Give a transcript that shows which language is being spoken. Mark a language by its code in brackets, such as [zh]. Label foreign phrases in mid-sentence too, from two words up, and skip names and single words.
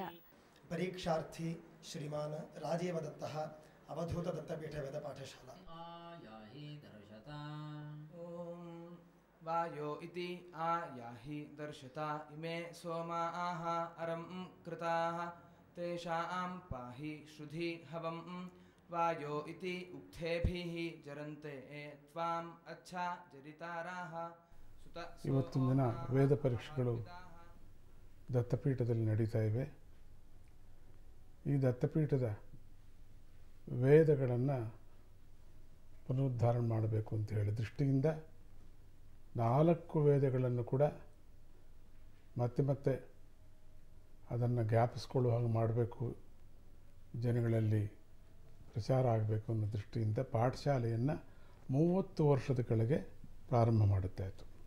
[sa] ಪರೀಕ್ಷಾರ್ಥಿ ಶ್ರೀಮಾನ್ ರಾಜೀವ ದತ್ತಃ, ಅವಧೂತ ದತ್ತಪೀಠ ವೇದ ಪಾಠಶಾಲಾ. ಓಂ ವಾಯೋ ಇತಿ ಆಯಾಹಿ ದರ್ಶತಾ ಇಮೇ ಸೋಮಾಃ ಅರಂ ಕೃತಾಃ ತೇಷಾಂ ಪಾಹಿ ಶ್ರುಧಿ ಹವಂ ವಾಯೋ ಇತಿ ಉಕ್ಥೇಭಿಃ ಜರಂತೆ ತ್ವಾಂ ಅಚ್ಛಾ ಜರಿತಾರಾಃ. [kn] ಇವತ್ತಿನ ದಿನ ವೇದ ಪರೀಕ್ಷೆಗಳು ದತ್ತಪೀಠದಲ್ಲಿ ನಡೀತಾ ಇವೆ. ಈ ದತ್ತಪೀಠದ ವೇದಗಳನ್ನು ಪುನರುದ್ಧಾರ ಮಾಡಬೇಕು ಅಂತ ಹೇಳಿ ದೃಷ್ಟಿಯಿಂದ 4 ವೇದಗಳನ್ನು ಕೂಡ ಮತ್ತೆ ಮತ್ತೆ ಅದನ್ನು ಜ್ಞಾಪಿಸ್ಕೊಳ್ಳುವ ಹಾಗೆ ಮಾಡಬೇಕು, ಜನಗಳಲ್ಲಿ ಪ್ರಚಾರ ಆಗಬೇಕು ಅನ್ನೋ ದೃಷ್ಟಿಯಿಂದ ಪಾಠಶಾಲೆಯನ್ನು 30 ವರ್ಷದ ಕೆಳಗೆ ಪ್ರಾರಂಭ ಮಾಡುತ್ತಾಯಿತು.